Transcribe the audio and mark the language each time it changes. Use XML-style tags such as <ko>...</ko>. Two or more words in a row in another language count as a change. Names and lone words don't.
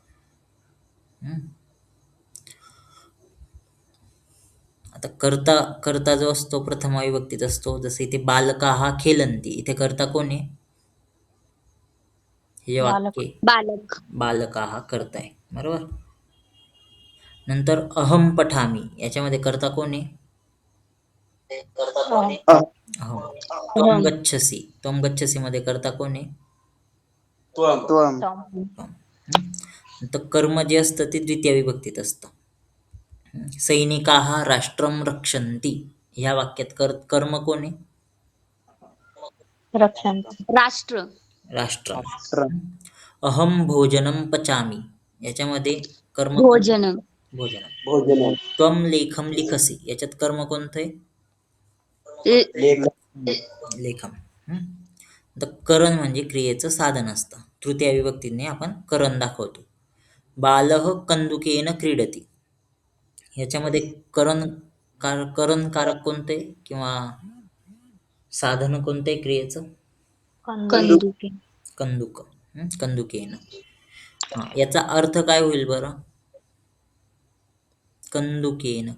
<mr>आता कर्ता जो असतो प्रथमा विभक्तीत असतो. जसं इथे</mr> <sa>बालका हा खेलंती,</sa> <mr>इथे कर्ता कोण आहे? हे वाक्य बालका हा कर्ता आहे. बरोबर. नंतर</mr> <sa>अहम पठामी</sa> <mr>याच्यामध्ये कर्ता कोण आहे?</mr> <sa>त्वम गच्छसी. त्वम गच्छसी</sa> <mr>मध्ये कर्ता कोण आहे? तर कर्म जे असतं ते द्वितीय विभक्तीत असतं.</mr> <sa>सैनिकाः राष्ट्रं रक्षन्ति</sa> <mr>ह्या वाक्यात कर्म कोण आहे? राष्ट्र.</mr> <sa>अहम भोजनं पचामी</sa> <mr>याच्यामध्ये कर्म भोजन.</mr> <sa>त्वम लेखम लिखसी</sa> <mr>याच्यात कर्म कोणतं आहे? लेखम. तर करण म्हणजे क्रियेचं साधन असतं. तृतीय विभक्तीने आपण करण दाखवतो.</mr> <sa>बालः कंदुकेन क्रीडती</sa> <mr>याच्यामध्ये करण कारक कोणते किंवा साधन कोणते क्रियेचं? कंदुक. कंदुकेन. याचा अर्थ काय होईल बरं? कंदुकेन.</mr>